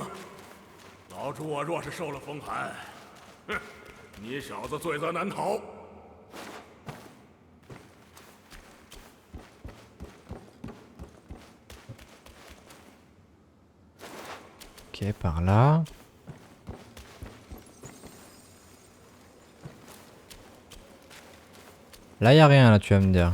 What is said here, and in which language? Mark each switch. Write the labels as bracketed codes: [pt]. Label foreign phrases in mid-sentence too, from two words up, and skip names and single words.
[zh] 老主我若是受了风寒，哼，你小子罪责难逃。 [fr] Ok, par là. Là, y a rien, là, tu vas me dire.